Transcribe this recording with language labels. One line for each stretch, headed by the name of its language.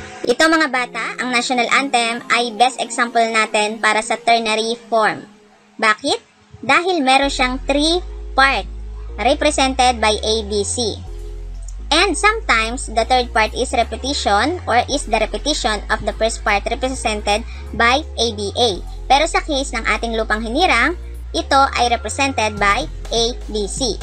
Filipino: Ito mga bata, ang national anthem ay best example natin para sa ternary form. Bakit? Dahil meron siyang 3-part represented by A, B, C.
English: And sometimes, the third part is repetition or is the repetition of the first part represented by ABA.
Filipino: Pero sa case ng ating lupang hinirang, ito ay represented by ABC.